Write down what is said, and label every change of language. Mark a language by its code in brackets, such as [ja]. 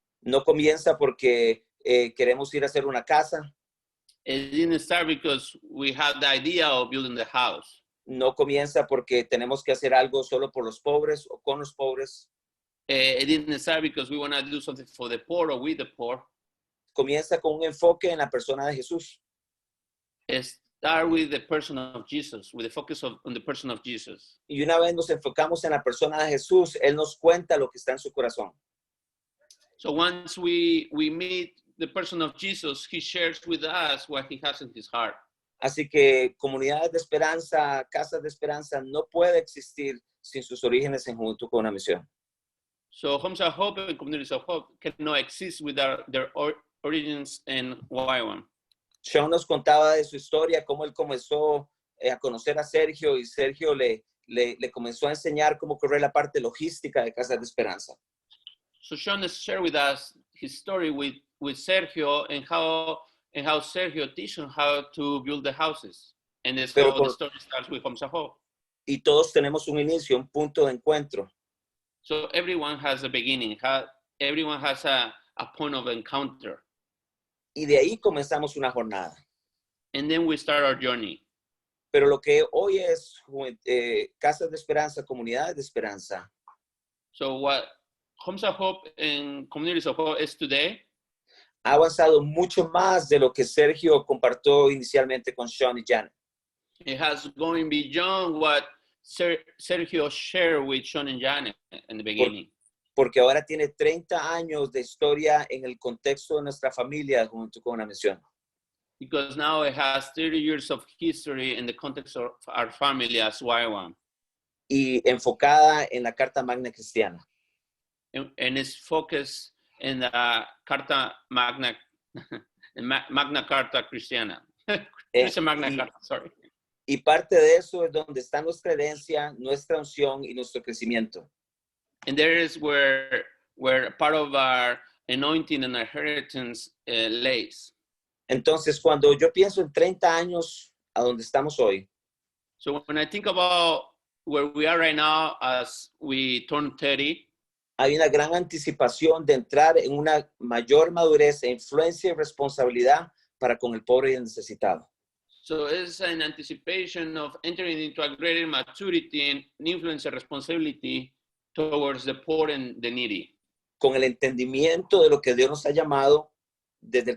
[es] No comienza porque queremos ir a hacer una casa. [en] It didn't start because we had the idea of building the house. [es] No comienza porque tenemos que hacer algo solo por los pobres o con los pobres. [en] It didn't start because we want to do something for the poor or with the poor. [es] Comienza con un enfoque en la persona de Jesús. [en] It start with the person of Jesus, with the focus on the person of Jesus. [es] Y una vez nos enfocamos en la persona de Jesús, Él nos cuenta lo que está en su corazón. [en] So once we meet the person of Jesus, he shares with us what he has in his heart. [es] Así que comunidades de esperanza, casas de esperanza, no puede existir sin sus orígenes en Juventud con una Misión. [en] So Homes of Hope and Communities of Hope cannot exist without their origins in YWAM. [es] Sean nos contaba de su historia, cómo él comenzó a conocer a Sergio y Sergio le comenzó a enseñar cómo correr la parte logística de Casas de Esperanza. [en] So Sean has shared with us his story with Sergio and how Sergio teaches him how to build the houses. And that's how the story starts with Homes of Hope. [es] Y todos tenemos un inicio, un punto de encuentro. [en] So everyone has a beginning. Everyone has a point of encounter. [es] Y de ahí comenzamos una jornada. [en] And then we start our journey. [es] Pero lo que hoy es Casas de Esperanza, comunidades de esperanza. [en] So what Homes of Hope and Communities of Hope is today [es] ha avanzado mucho más de lo que Sergio compartió inicialmente con Sean y Janet. [en] It has gone beyond what Sergio shared with Sean and Janet in the beginning. [es] Porque ahora tiene 30 años de historia en el contexto de nuestra familia junto con una misión. [en] Because now it has 30 years of history in the context of our family as YWAM. [es] Y enfocada en la Carta Magna Cristiana. [en] And it's focused in the Carta Magna, Magna Carta Cristiana. Magna Carta, sorry. [es] Y parte de eso es donde está nuestra herencia, nuestra unción y nuestro crecimiento. [en] And there is where part of our anointing and our inheritance lays. [es] Entonces, cuando yo pienso en 30 años a donde estamos hoy, [en] so when I think about where we are right now as we turn 30, [es] hay una gran anticipación de entrar en una mayor madurez e influencia y responsabilidad para con el pobre y el necesitado. [en] So it's an anticipation of entering into a greater maturity and influence and responsibility towards the poor and the needy. [es] con el entendimiento de lo que Dios nos ha llamado desde el